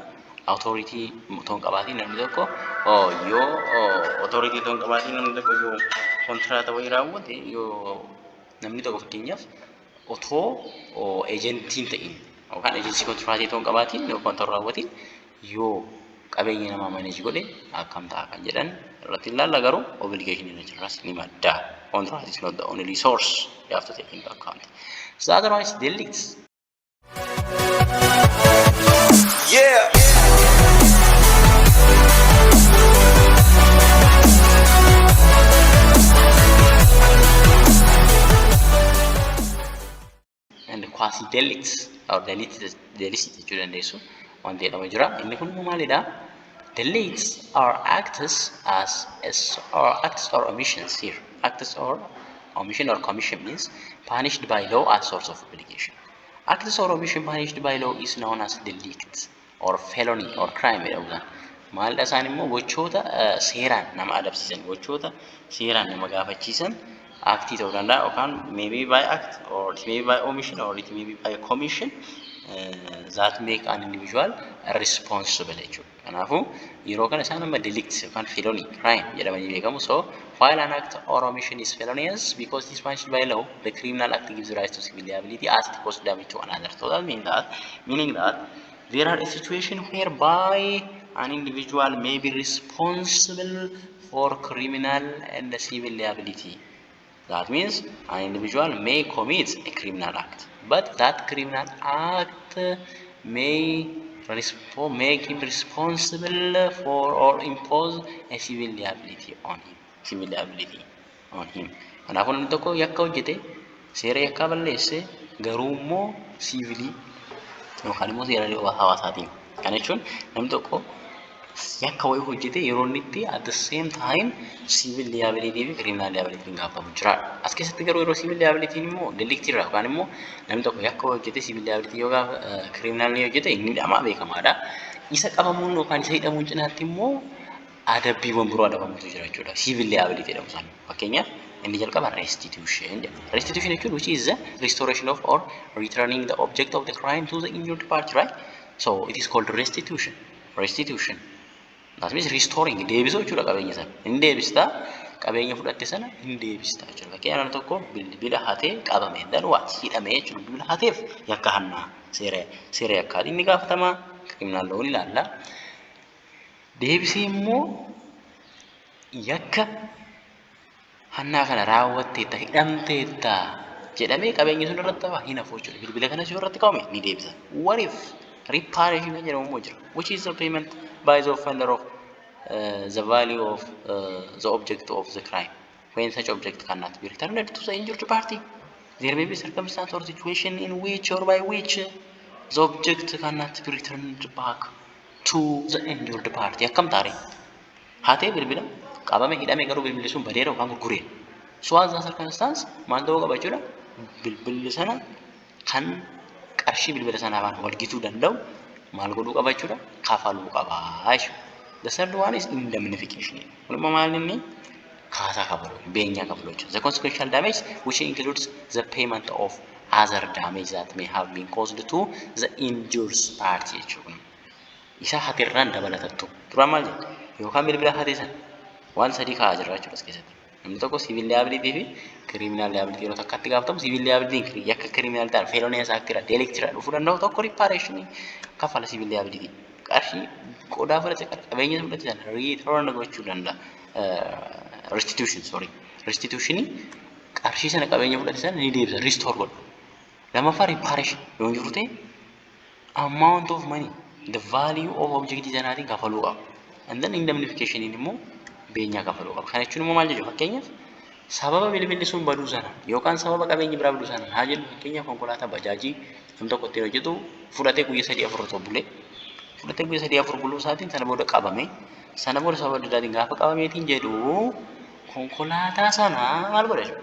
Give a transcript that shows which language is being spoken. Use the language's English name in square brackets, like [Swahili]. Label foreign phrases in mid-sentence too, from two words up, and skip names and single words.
[Oromo] Authority otoo hin qabaatiin namni tokko yoo authority otoo hin qabaatiin namni tokko yoo kontiraataa wayii raawwate yoo namni tokko fakkeenyaaf otoo ejentiin ta'in yookaan ejensii kontiraatii otoo hin qabaatiin yoo kontiraataa raawwatiin yoo qabeenya namaa manage godhe akkam ta'a kan jedhan irratti ilaalla. Garuu obligation irra jirras ni madda. [English] Contract is not the only source you have to take into account. So otherwise delicts. Yeah. And the quasi-delicts or delicts [Oromo] jechuudha dandeessu wanti jedhamu jira. Inni kun maalidha? [English] Delicts are acts or omissions here. Acts or omission or commission means punished by law as source of obligation. Acts or omission punished by law is known as delict or felony or crime jedhamuudhaan. [Oromo] Maalidha isaan immoo gochoota seeraan nama adabsiisan, gochoota seeraan nama gaafachiisan actii ta'uu danda'a yookaan [English] maybe by act or it may be by omission or it may be by commission that make an individual responsible [Oromo] jechuudha. Kanaafuu yeroo kana isaan amma delicts yookaan [English] felony crime [Oromo] jedhamanii beekamu. [English] So while an act or omission is felonious because it is punished by law, the criminal act gives rise to civil liability as it causes damage to another. So that meaning that there are a situation whereby an individual may be responsible for criminal and civil liability. That means an individual may commit a criminal act, but that criminal act may make him responsible for or impose a civil liability on him. Civil liability on him. [Oromo] Kanaafuu namni tokko yakka hojjete seera yakkaa balleesse garuu immoo sivilii yookaan immoo seera hawaasaatiin. Kana jechuun namni tokko yakka wayii hojjete yeroo inni itti [English] at the same time civil liability [Oromo] fi [English] criminal liability [Oromo] gaafamu jira. As keessatti garuu yeroo [English] civil liability [Oromo] immoo delictii irraa yookaan immoo namni tokko yakka hojjete [English] civil liability [Oromo] yoo gaafa criminal ni hojjete inni hidhamaa beekamaadha. Isa qabamuun yookaan isa hidhamuun cinaatti immoo adabbiiwwan biroo adabamutu jira jechuudha. [English] Civil liability [Oromo] jedhamu sana. Fakkeenyaaf inni jalqaba restitution jedhama. [English] Restitution jechuun which is the restoration of or returning the object of the crime to the injured party, right? So it is called restitution. Restitution. That means restoring. [Oromo] Deebisuu jechuudha qabeenya sana. Inni deebistaa qabeenya fudhatte sana hin deebistaa jechuudha. Fakkeenyaaf namni tokko bilbila hatee qabame danwaa hidhamee jechuudha. Bilbila hateef yakka hannaa seera yakkaatiin ni gaafatama. [English] Criminal law [Oromo] ni ilaalla. Deebisee immoo yakka hannaa kana raawwatteetta hidhamteetta jedhamee qabeenya sun irratti hafaa hin hafu jechuudha. Bilbila kanas yoo irratti qabame ni deebisa. [English] What if reparation [Oromo] jedhamu immoo jira, [English] which is the payment by the offender of the value of the object of the crime when such object cannot be returned to the injured party. There may be circumstance or situation in which or by which the object cannot be returned back to the injured party. [Oromo] Akkam taare haatee bilbila qabame hidhame garuu bilbilli sun badeera yookaan gurguree. So [English] as a circumstance [Oromo] maal ta'uu qaba jechuudha. Bilbilli sana kan qarshii bilbila sanaan wal gituu danda'u maal godhuu qaba jechuudha. Kafaluu qaba jechuudha. [English] The third one is indemnification. [Oromo] Walumaa maal inni kaasaa kafaluu, beenyaa kafaluu jechuudha. [English] The consequential damage which includes the payment of other damage that may have been caused to the injured party jechuudha. [Oromo] Isa hatirraan dabalatattu. Duraan maal jedha? Yookaan bilbila hatee sana waan sadii kaa'aa jira jechuudha as keessatti. Namni tokko [English] civil liability [Oromo] fi [English] criminal liability [Oromo] yeroo takkatti gaafatamu [English] civil liability [Oromo] yakka criminal ta'an [English] felonious act [Oromo] irra delicts irra dhufuu danda'u tokko reparation kafala [English] civil liability. [Oromo] Qarshii qodaa fudhate qabeenya fudhate sana return gochuu danda'a. [English] Restitution sorry. [Oromo] Restitution qarshii sana qabeenya fudhate sana ni deebisa restore godhu. Lammaffaa reparation yoo jiru ta'e [English] amount of money the value of object [Oromo] sanaatiin kafaluu qaba. [English] And then indemnification [Oromo] immoo beenyaa kafaluu qaba. Kana jechuun immoo maal jechuudha? Fakkeenyaaf sababa bilbilli sun baduu sana yookaan sababa qabeenyi biraa baduu sana haa jennu fakkeenyaaf konkolaataa bajaajii namni tokko ittiin hojjetu fudhatee guyyaa 3-4 otoo bulee fudhatee guyyaa 3-4 buluu isaatiin sana booda qabame sana booda sababa adda addaatiin gaafa qabameetiin jedhu konkolaataa sana maal godha jechuudha?